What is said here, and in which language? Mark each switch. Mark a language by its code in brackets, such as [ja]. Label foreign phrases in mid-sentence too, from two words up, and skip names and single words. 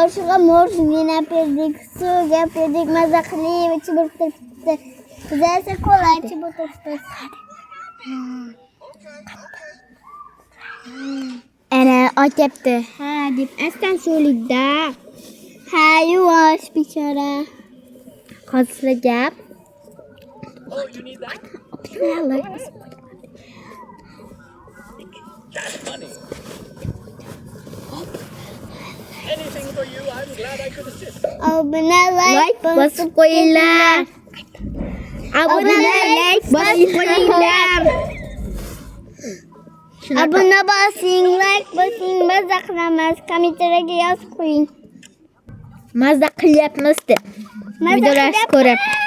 [uz] Shuga morjina berdik, suvga berdik, maza qilib ichib o'tiribmiz. Bizlar esa kola ichib o'tiribmiz. Ana ochibdi. Ha, deb astan so'lida. Ha, yuvosh bechora. Hozir gap. [en] Oh, you need that? That's funny. Anything for you, I'm glad I could assist. [uz] Obuna like bosib qo'yinglar. Obuna like bosib qo'yinglar. Obuna bosing, like bosing, maza qilamiz. Kommentariyaga yozib qo'ying. Maza qilyapmiz deb. Videolarni ko'rib.